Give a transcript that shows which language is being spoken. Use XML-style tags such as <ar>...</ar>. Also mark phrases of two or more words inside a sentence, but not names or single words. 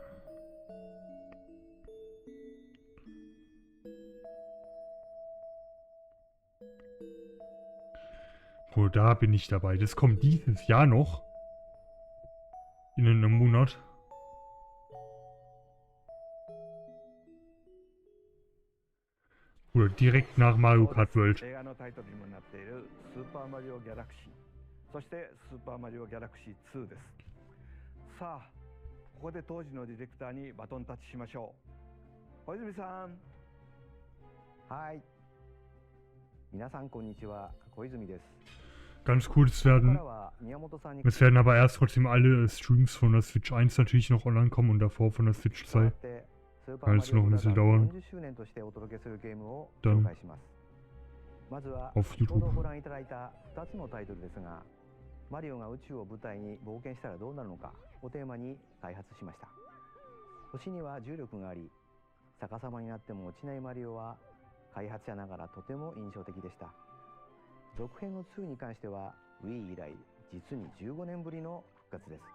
<de>Oh, da bin ich dabei. Das kommt dieses Jahr noch. In einem Monat. Oder direkt nach Mario Kart World.</de> <ja>映画のタイトルにもなっているスーパーマリオギャラクシー、そしてスーパーマリオギャラクシー2です。さあ、ここで当時のディレクターにバトンタッチしましょう。小泉さん。はい。皆さんこんにちは、小泉です。</ja> <de>Ganz cool, es werden aber erst trotzdem alle Streams von der Switch 1 natürlich noch online kommen und davor von der Switch 2. Weil es noch ein bisschen dauern. Dann auf YouTube.</de> <ja>マリオが宇宙を舞台に冒険したらどうなるのかをテーマに開発しました。星には重力があり、逆さまになっても落ちないマリオは開発者ながらとても印象的でした。続編の2に関しては Wii 以来実に15年ぶりの復活です。</ja>